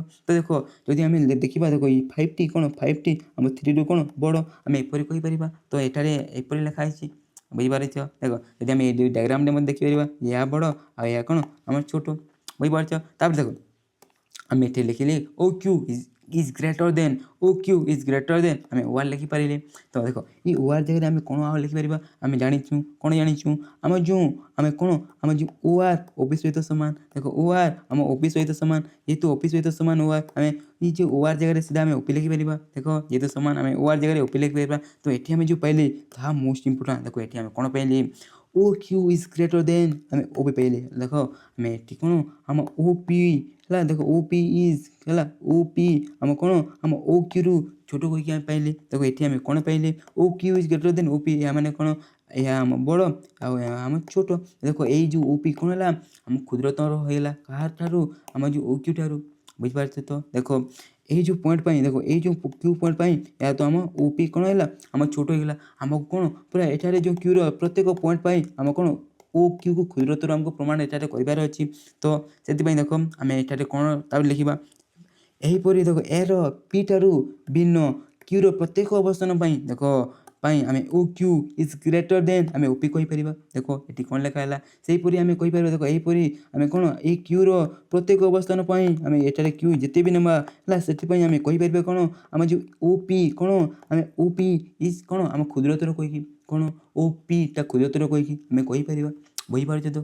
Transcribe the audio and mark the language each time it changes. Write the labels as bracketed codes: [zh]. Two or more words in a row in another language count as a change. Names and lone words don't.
[or] ତ ଦେଖ ଯଦି ଆମେ ଦେଖିବା ଦେଖ ଏଇ 5ଟି କ'ଣ 5ଟି ଆମ 3ରୁ କ'ଣ ବଡ଼, ଆମେ ଏପରି କହିପାରିବା। ତ ଏଠାରେ ଏପରି ଲେଖା ହେଇଛି, ବୁଝିପାରୁଛ। ଦେଖ ଯଦି ଆମେ ଏଇ ଦୁଇ ଡାଇଗ୍ରାମରେ ମଧ୍ୟ ଦେଖିପାରିବା, ଏହା ବଡ଼ ଆଉ ଏହା କ'ଣ ଆମର ଛୋଟ, ବୁଝିପାରୁଛ। ତାପରେ ଦେଖ ଆମେ ଏଠି ଲେଖିଲେ [en] OQ is greater than [or] ଆମେ OR ଲେଖିପାରିଲେ। ତ ଦେଖ ଏଇ OR ଜାଗାରେ ଆମେ କ'ଣ ଆଉ ଲେଖିପାରିବା, ଆମେ ଜାଣିଛୁ କ'ଣ ଜାଣିଛୁ ଆମ ଯେଉଁ OR OP ସହିତ ସମାନ। ଦେଖ OR ଆମ OP ସହିତ ସମାନ, ଯେହେତୁ OP ସହିତ ସମାନ OR, ଆମେ ଏଇ ଯେଉଁ OR ଜାଗାରେ ସିଧା ଆମେ OP ଲେଖିପାରିବା। ଦେଖ ଯେହେତୁ ସମାନ ଆମେ OR ଜାଗାରେ OP ଲେଖିପାରିବା। ତ ଏଠି ଆମେ ଯେଉଁ ପାଇଲେ ତାହା [en] most important. [or] ଦେଖ ଏଠି ଆମେ କ'ଣ ପାଇଲେ [en] OQ is greater than [or] ଆମେ OP ପାଇଲେ। ଦେଖ ଆମେ ଏଠି କ'ଣ ଆମ OP ହେଲା, ଦେଖ OP ଆମ କ'ଣ ଆମ OQରୁ ଛୋଟ କହିକି ଆମେ ପାଇଲେ। ଦେଖ ଏଠି ଆମେ କ'ଣ ପାଇଲେ [en] OQ is greater than OP, [or] ଏହା ମାନେ କ'ଣ ଏହା ଆମ ବଡ଼ ଆଉ ଏହା ଆମ ଛୋଟ। ଦେଖ ଏଇ ଯେଉଁ OP କ'ଣ ହେଲା ଆମ କ୍ଷୁଦ୍ରତର ହୋଇଗଲା କାହାଠାରୁ, ଆମ ଯେଉଁ OQ ଠାରୁ, ବୁଝିପାରୁଛ ତ। ଦେଖ ଏଇ ଯେଉଁ ପଏଣ୍ଟ ପାଇଁ, ଦେଖ ଏଇ ଯେଉଁ Q ପଏଣ୍ଟ ପାଇଁ ଏହା ତ ଆମ OP କ'ଣ ହେଲା ଆମ ଛୋଟ ହେଇଗଲା। ଆମକୁ କ'ଣ ପୁରା ଏଠାରେ ଯେଉଁ Qର ପ୍ରତ୍ୟେକ ପଏଣ୍ଟ ପାଇଁ ଆମ କ'ଣ OQକୁ କ୍ଷୁଦ୍ରତର ଆମକୁ ପ୍ରମାଣ ଏଠାରେ କରିବାର ଅଛି। ତ ସେଥିପାଇଁ ଦେଖ ଆମେ ଏଠାରେ କ'ଣ ତାପରେ ଲେଖିବା ଏହିପରି। ଦେଖ ଏର P ଠାରୁ ଭିନ୍ନ Qର ପ୍ରତ୍ୟେକ ଅବସ୍ଥାନ ପାଇଁ ଦେଖ ଆମେ [en] OQ is greater than [or] ଆମେ OP କହିପାରିବା। ଦେଖ ଏଠି କ'ଣ ଲେଖା ହେଲା ସେହିପରି ଆମେ କହିପାରିବା। ଦେଖ ଏହିପରି ଆମେ କ'ଣ ଏଇ Qର ପ୍ରତ୍ୟେକ ଅବସ୍ଥାନ ପାଇଁ ଆମେ ଏଠାରେ Q ଯେତେ ବି ନେବା ହେଲା, ସେଥିପାଇଁ ଆମେ କହିପାରିବା କ'ଣ ଆମ ଯେଉଁ OP କ'ଣ ଆମେ OP is କ'ଣ ଆମ କ୍ଷୁଦ୍ରତର କହିକି କ'ଣ OPଟା କ୍ଷୁଦ୍ରତର କହିକି ଆମେ କହିପାରିବା, ବୁଝିପାରୁଛ ତ।